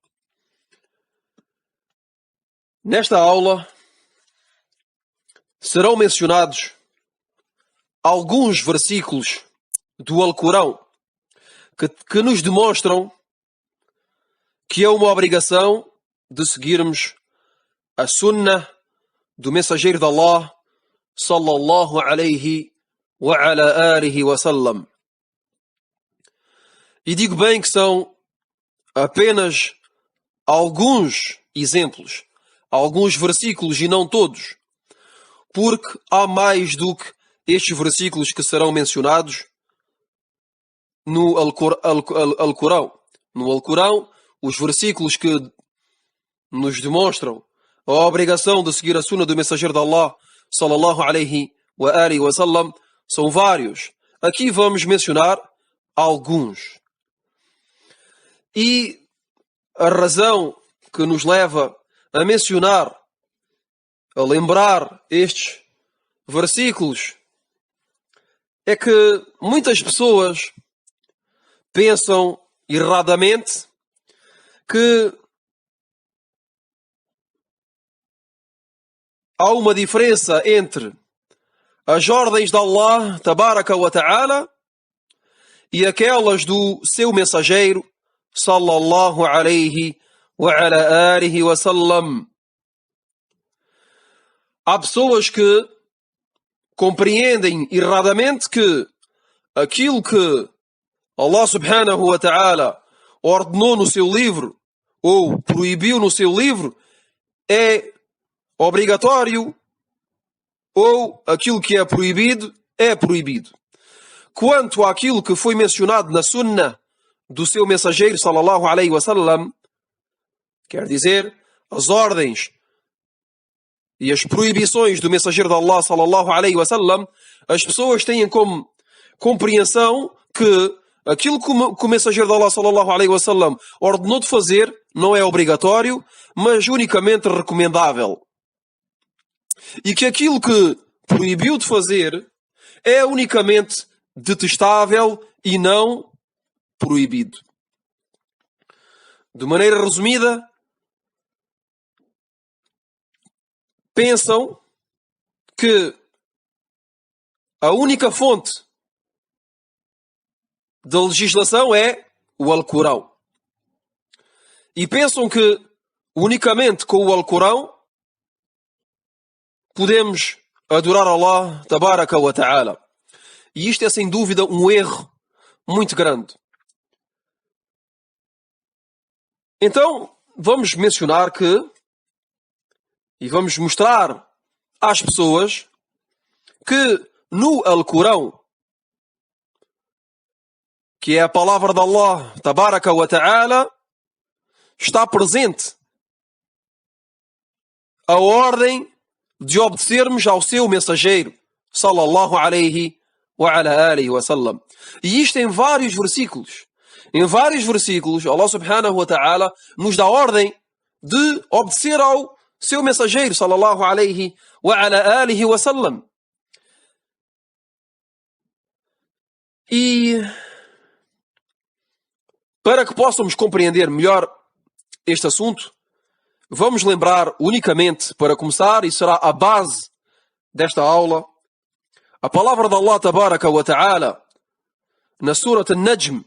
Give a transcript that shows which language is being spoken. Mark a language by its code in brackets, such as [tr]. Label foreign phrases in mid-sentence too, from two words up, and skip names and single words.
[pt] Nesta aula serão mencionados alguns versículos do Alcorão que nos demonstram que é uma obrigação de seguirmos a sunnah do mensageiro de Allah [ar] صلى الله عليه وعلى آله وسلم. [pt] E digo bem que são apenas alguns exemplos, alguns versículos e não todos, porque há mais do que estes versículos que serão mencionados no Alcorão. No Alcorão, os versículos que nos demonstram a obrigação de seguir a sunna do mensageiro de Allah, [ar] صلى الله عليه وآله وسلم, [pt] são vários. Aqui vamos mencionar alguns. E a razão que nos leva a mencionar, a lembrar estes versículos, é que muitas pessoas pensam erradamente que há uma diferença entre as ordens de Allah [ar] تبارك وتعالى [pt] e aquelas do seu mensageiro [ar] صلى الله عليه وعلى آله وسلم. [pt] Há pessoas que compreendem erradamente que aquilo que Allah [ar] سبحانه وتعالى [pt] ordenou no seu livro ou proibiu no seu livro é obrigatório, ou aquilo que é proibido é proibido. Quanto àquilo que foi mencionado na sunnah do seu mensageiro [ar] صلى الله عليه وسلم, [pt] quer dizer, as ordens e as proibições do mensageiro de Allah [ar] صلى الله عليه وسلم, [pt] as pessoas têm como compreensão que aquilo que o mensageiro de Allah [ar] صلى الله عليه وسلم [pt] ordenou de fazer não é obrigatório, mas unicamente recomendável. E que aquilo que proibiu de fazer é unicamente detestável e não proibido. De maneira resumida, pensam que a única fonte da legislação é o Alcorão. E pensam que unicamente com o Alcorão podemos adorar Allah [ar] تبارك وتعالى. [pt] E isto é sem dúvida um erro muito grande. Então, vamos mencionar que e vamos mostrar às pessoas que no Alcorão, que é a palavra de Allah [ar] تبارك وتعالى, [pt] está presente a ordem de obedecermos ao seu mensageiro [ar] صلى الله عليه وعلى آله وسلم. [pt] E isto em vários versículos. Em vários versículos, Allah [ar] سبحانه وتعالى [pt] nos dá ordem de obedecer ao seu mensageiro [ar] صلى الله عليه وعلى آله وسلم. [pt] E para que possamos compreender melhor este assunto, vamos lembrar unicamente, para começar, e será a base desta aula, a palavra de Allah [ar] تبارك وتعالى [pt] na Surah An-Najm.